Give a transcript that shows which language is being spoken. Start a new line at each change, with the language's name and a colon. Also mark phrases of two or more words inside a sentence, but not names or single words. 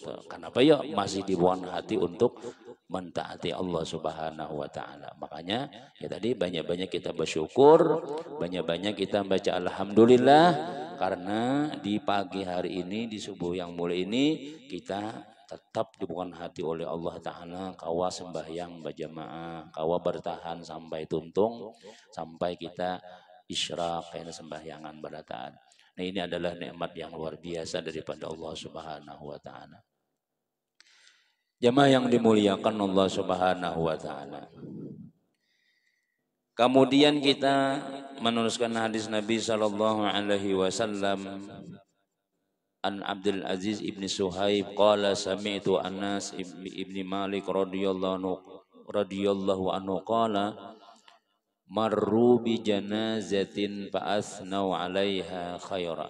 Indonesian: Kenapa ya masih dibuang hati untuk mentaati
Arabic: الله سبحانه وتعالى.
Indonesian: Makanya ya tadi banyak-banyak kita bersyukur, banyak-banyak kita baca alhamdulillah karena di pagi hari ini, di subuh yang mulia ini kita tetap dibukakan hati oleh Allah taala kawa sembahyang berjamaah, kawa bertahan sampai tuntung, sampai kita isyraq karena
Banjar: sembahyangan berataan.
Indonesian: Nah, ini adalah nikmat yang luar biasa daripada
Arabic: الله سبحانه وتعالى.
Indonesian: Jamaah yang dimuliakan
Arabic: الله سبحانه وتعالى.
Indonesian: Kemudian kita meneruskan hadis Nabi
Arabic: صلى الله عليه وسلم عن عبد العزيز بن صهيب قال سمعت أنس بن مالك رضي الله عنه قال مروا بجنازة فأثنوا عليها خيرا.